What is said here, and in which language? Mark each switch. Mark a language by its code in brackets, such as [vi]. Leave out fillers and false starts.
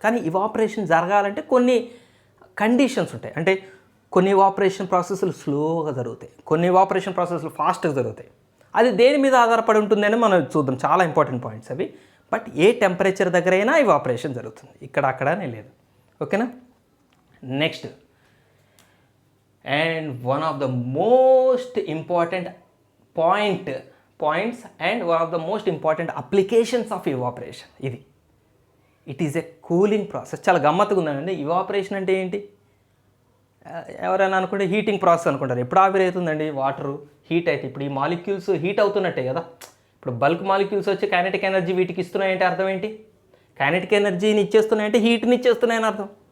[te] కానీ ఇవాపరేషన్ జరగాలంటే కొన్ని కండిషన్స్ ఉంటాయి. అంటే కొన్ని ఇవాపరేషన్ ప్రాసెస్లు స్లోగా జరుగుతాయి, కొన్ని ఇవాపరేషన్ ప్రాసెస్లు ఫాస్ట్గా జరుగుతాయి. అది దేని మీద ఆధారపడి ఉంటుందని మనం చూద్దాం. చాలా ఇంపార్టెంట్ పాయింట్స్ అవి. బట్ ఏ టెంపరేచర్ దగ్గర అయినా ఇవాపరేషన్ జరుగుతుంది, ఇక్కడ అక్కడనే లేదు. ఓకేనా. [en] Next, and one of the most important points and one of the most important applications of evaporation, ఇది it is a cooling process. [te] చాలా గమ్మత్తుగా ఉందండి. ఇవాపరేషన్ అంటే ఏంటి, ఎవరైనా అనుకుంటే హీటింగ్ ప్రాసెస్ అనుకుంటారు. ఎప్పుడు ఆవిరి అవుతుందండి, వాటరు హీట్ అయితే. ఇప్పుడు ఈ మాలిక్యూల్స్ హీట్ అవుతున్నట్టే కదా. ఇప్పుడు బల్క్ మాలిక్యూల్స్ వచ్చి కైనెటిక్ ఎనర్జీ వీటికి ఇస్తున్నాయంటే అర్థం ఏంటి, కైనెటిక్ ఎనర్జీని ఇచ్చేస్తున్నాయంటే హీట్ని ఇచ్చేస్తున్నాయని అర్థం.